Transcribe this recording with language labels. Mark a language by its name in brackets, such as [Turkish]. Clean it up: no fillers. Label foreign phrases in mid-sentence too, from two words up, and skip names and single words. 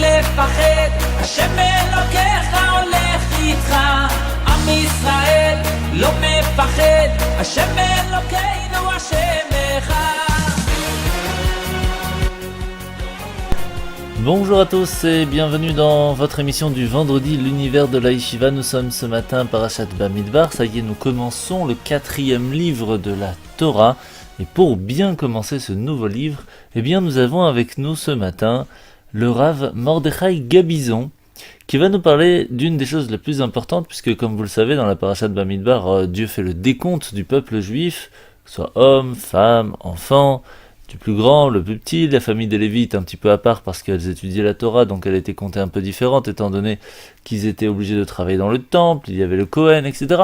[Hebrew] מפחד, השם אלוקיך הולך איתך. עם ישראל לא מפחד, השם אלוקינו השם אחד. [French] Bonjour à tous et bienvenue dans votre émission du vendredi, l'univers de la Yeshiva. Nous sommes ce matin Parashat Bamidbar, ça y est, nous commençons le 4e livre de la Torah. Et pour bien commencer ce nouveau livre, eh bien nous avons avec nous ce matin le Rav Mordechai Gabizon, qui va nous parler d'une des choses les plus importantes, puisque comme vous le savez, dans la Parashat Bamidbar, Dieu fait le décompte du peuple juif, que ce soit hommes, femmes, enfants, du plus grand, le plus petit, la famille des Lévites un petit peu à part parce qu'elles étudiaient la Torah, donc elle était comptée un peu différente étant donné qu'ils étaient obligés de travailler dans le temple, il y avait le Kohen, etc.